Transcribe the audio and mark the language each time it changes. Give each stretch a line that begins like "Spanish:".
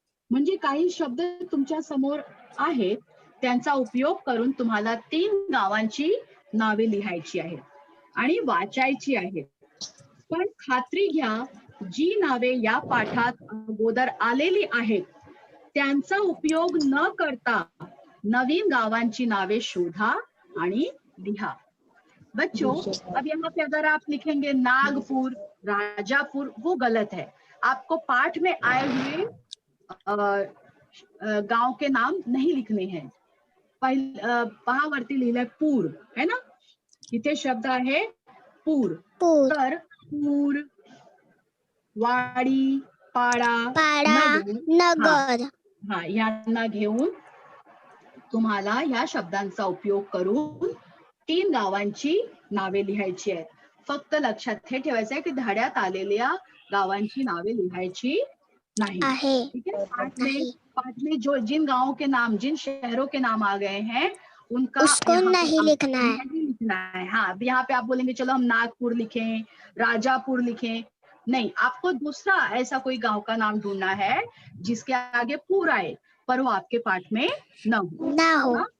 Marathi: म्हणजे काही शब्द तुमच्या समोर आहेत, त्यांचा उपयोग करून तुम्हाला 3 गावांची नावे लिहायची आहेत आणि वाचायची आहेत. पण खात्री घ्या, जी नावे या पाठात अगोदर आलेली आहेत त्यांचा उपयोग न करता नवीन गावांची नावे शोधा आणि लिहा.
Hindi: बच्चों, अब यहाँ पे अगर आप लिखेंगे नागपुर, राजापुर, वो गलत है. आपको पाठ में आए हुए गांव के नाम नहीं लिखने हैं.
Marathi: पहा वरती लिहिलंय पूर,
Hindi: है ना.
Marathi: इथे शब्द आहे पूर. तर पूर, वाडी, पाडा, नगर, यांना घेऊन तुम्हाला ह्या शब्दांचा उपयोग करून 3 गावांची नावे लिहायची आहेत. फक्त लक्षात हे ठेवायचं
Hindi: है कि
Marathi: धड्यात आलेल्या गावांची नावे लिहायची नहीं।
Hindi: ठीक है, पाठ में जो जिन गांवों के नाम, जिन शहरों के नाम आ गए हैं उनका उसको नहीं लिखना है। नहीं लिखना है। हाँ, अब यहाँ पे आप बोलेंगे चलो हम नागपुर लिखें, राजापुर लिखें, नहीं, आपको दूसरा ऐसा कोई गांव का नाम ढूंढना है जिसके आगे पूरा आए पर वो आपके पाठ में न हो।